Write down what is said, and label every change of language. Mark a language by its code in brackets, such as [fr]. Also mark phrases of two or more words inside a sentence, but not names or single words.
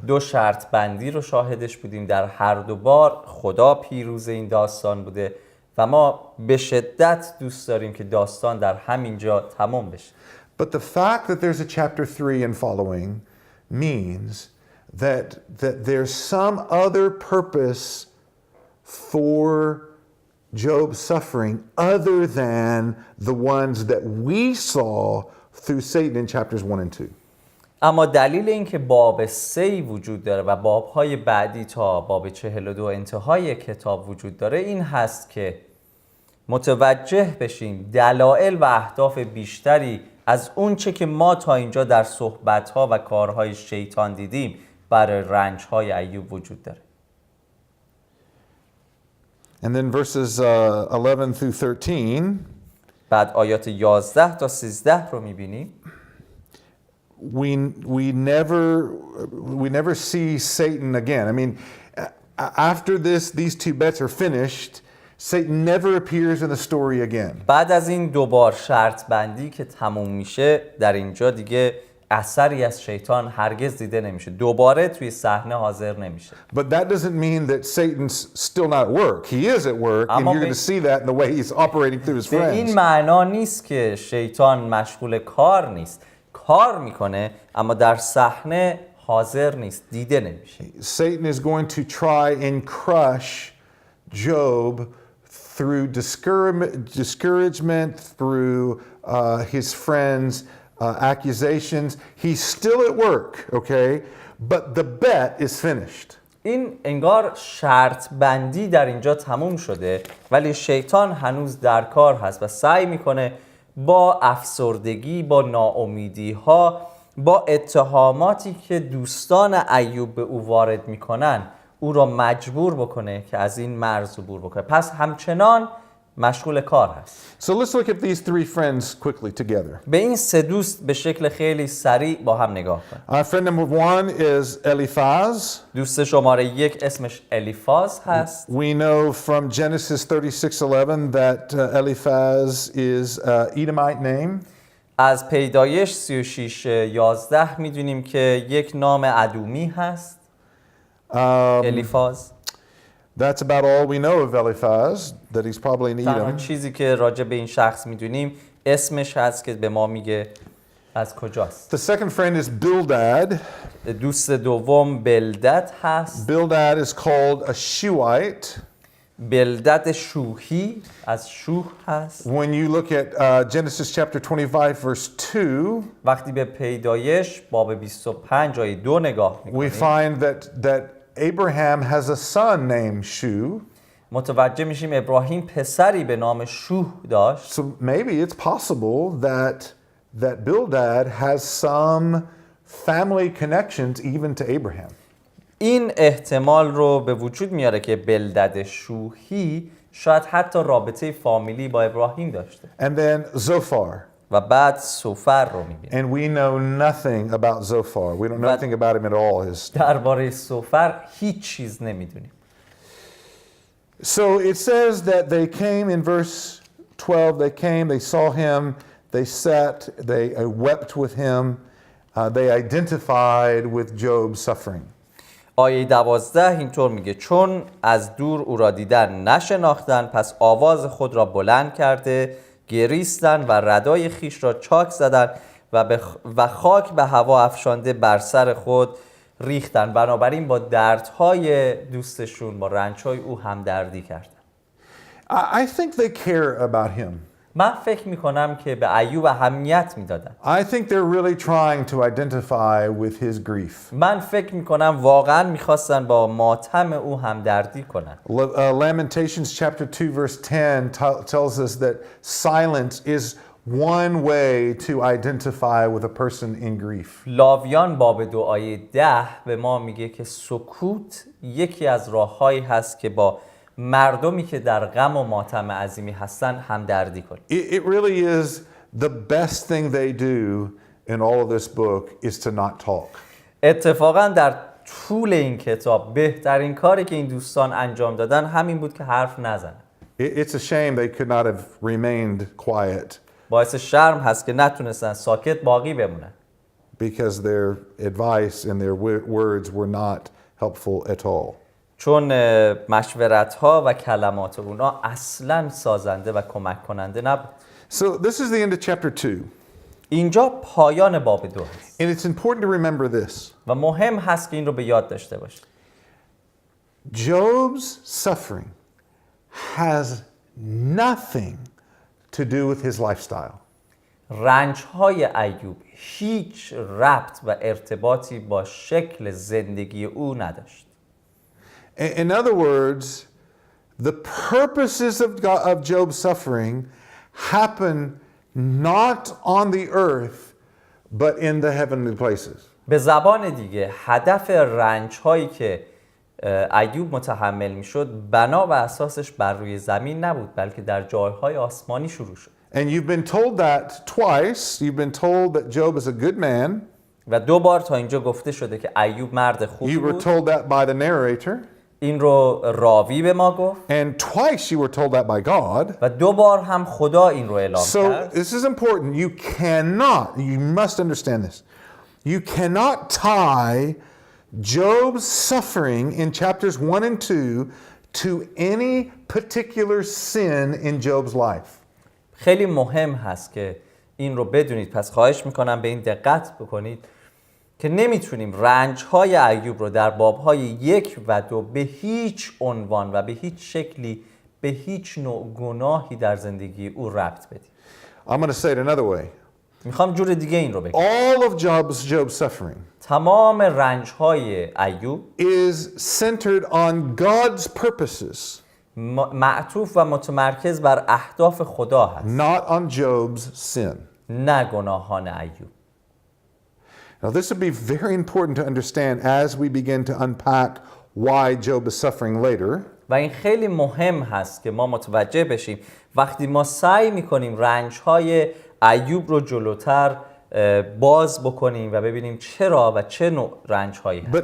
[fa] 2 شرط بندی رو شاهدش بودیم، در هر دو بار خدا پیروز این داستان بوده و ما به شدت دوست داریم که داستان در همینجا تمام بشه. [en] But the fact that there's a chapter 3 and following means that there's some other purpose for Job's suffering other than the ones that we saw through Satan in chapters 1 and 2. [fa] اما دلیل این که باب 3 وجود داره و بابهای بعدی تا باب 42 انتهای کتاب وجود داره این هست که متوجه بشیم دلایل و اهداف بیشتری از اون چه که ما تا اینجا در صحبت‌ها و کارهای شیطان دیدیم برای رنج‌های ایوب وجود داره. [en] And then verses 11 through 13. [fa] بعد آیات 11 تا 13 رو می‌بینیم. [en] We never see Satan again. I mean, after these 2 bets are finished, Satan never appears in the story again. [fa] بعد از این 2 بار شرط بندی که تموم میشه در اینجا دیگه اثری از شیطان هرگز دیده نمیشه. دوباره توی صحنه حاضر نمیشه. [en] But that doesn't mean that Satan's still not at work. He is at work and you're going to see that in the way he's operating through his friends. [fa] به این معنا نیست که شیطان مشغول کار نیست. کار میکنه اما در صحنه حاضر نیست، دیده نمیشه. [en] Satan is going to try and crush Job through discouragement, through his friends' accusations. He's still at work, okay? But the bet is finished. [fa] این انگار شرط بندی در اینجا تموم شده ولی شیطان هنوز در کار هست و سعی میکنه با افسردگی، با ناامیدی ها، با اتهاماتی که دوستان ایوب به او وارد میکنن او را مجبور بکنه که از این مرز عبور بکنه. پس همچنان مشغول کار هست. [en] So let's look at these 3 friends quickly together. [fa] به این 3 دوست به شکل خیلی سریع با هم نگاه کنیم. [en] Friend number 1 is Eliphaz. [fa] دوست شماره 1 اسمش الیفاز هست. [en] We know from Genesis 36:11 that Eliphaz is an Edomite name. [fa] از پیدایش 36:11 میدونیم که یک نام ادومی هست، الیفاز. [en] That's about all we know of Eliphaz, that he's probably an [fa] تنها [en] Edom. [fa] چیزی که راجع به این شخص میدونیم اسمش هست که به ما میگه از کجاست. [en] The second friend is Bildad. [fa] دوست دوم بلدد هست. [en] Bildad is called a Shuhite. [fa] بلدد شوحی از شوح هست. [en] When you look at Genesis chapter 25 verse 2, [fa] وقتی به پیدایش باب 25 آیه 2 نگاه [en] we [fa] میکنیم [en] find that Abraham has a son named Shu. [fa] متوجه میشیم ابراهیم پسری به نام شوح داشت. [en] So maybe it's possible that Bildad has some family connections even to Abraham. [fa] این احتمال رو به وجود میاره که بلدد شوحی شاید حتی رابطه فامیلی با ابراهیم داشته. [en] And then Zophar. [fa] و بعد سوفر رو میبینیم. [en] And we know nothing about Zophar. We don't know anything about him at all. [fa] درباره سوفر هیچ چیز نمیدونیم. [en] So it says that they came in verse 12, they came, they saw him, they sat, they wept with him, they identified with Job's suffering. [fa] آیه 12 اینطور میگه چون از دور او را دیدن نشناختن پس آواز خود را بلند کرده گریستن و ردای خیش را چاک زدن و خاک به هوا افشانده بر سر خود ریختن. بنابراین با دردهای دوستشون با رنجهای او همدردی کردن. [en] I think they care about him. [fa] من فکر میکنم که به ایوب اهمیت میدادن. [en] I think they're really trying to identify with his grief. [fa] من فکر میکنم واقعا میخواستن با ماتم او همدردی کنن. [en] Lamentations chapter 2 verse 10 tells us that silence is one way to identify with a person in grief. [fa] لاویان باب 2 آیه 10 به ما میگه که سکوت یکی از راههایی هست که با مردمی که در غم و ماتم عظیمی هستن همدردی کنیم. [en] It really is the best thing they do in all of this book is to not talk. [fa] اتفاقا در طول این کتاب بهترین کاری که این دوستان انجام دادن همین بود که حرف نزنن. [en] It's a shame they could not have remained quiet. [fa] باعث شرم هست که نتونستن ساکت باقی بمونن. [en] Because their advice and their words were not helpful at all. [fa] چون مشورت‌ها و کلمات اونا اصلاً سازنده و کمک کننده نبود. [en] So this is the end of chapter 2. [fa] اینجا پایان باب 2 هست. [en] And it's important to remember this. [fa] و مهم هست که این رو به یاد داشته باشید. [en] Job's suffering has nothing to do with his lifestyle. [fa] رنج‌های ایوب هیچ ربط و ارتباطی با شکل زندگی او نداشت. [en] In other words, the purposes of Job's suffering happen not on the earth, but in the heavenly places. [fa] به زبان دیگه هدف رنج‌هایی که ایوب متحمل میشد بنا و اساسش بر روی زمین نبود بلکه در جایهای آسمانی شروع شد. [en] And you've been told that twice. You've been told that Job is a good man. [fa] و 2 بار تا اینجا گفته شده که ایوب مرد خوبی [en] You were [fa] بود. [en] told that by the narrator. [fa] این رو راوی به ما گفت. [en] And twice you were told that by God. [fa] و 2 بار هم خدا این رو اعلام [en] So [fa] کرد. [en] this is important. You must understand this. You cannot tie Job's suffering in chapters 1 and 2 to any particular sin in Job's life. [fa] خیلی مهم هست که این رو بدونید. پس خواهش میکنم به این دقت بکنید که نمیتونیم رنج‌های ایوب رو در باب‌های 1 و 2 به هیچ عنوان و به هیچ شکلی به هیچ نوع گناهی در زندگی او ربط بدیم. [en] I'm going to say it another way. [fa] میخوام جور دیگه این رو بگم. [en] All of Job's suffering [fa] تمام رنج‌های ایوب [en] is centered on God's purposes, [fa] معطوف و متمرکز بر اهداف خدا هست. [en] not on Job's sin. [fa] نه گناهان ایوب. [en] Now this would be very important to understand as we begin to unpack why Job is suffering later. [fa] و این خیلی مهم هست که ما متوجه بشیم وقتی ما سعی میکنیم رنج‌های ایوب رو جلوتر باز بکنیم و ببینیم چرا و چه نوع رنج‌هایی هست.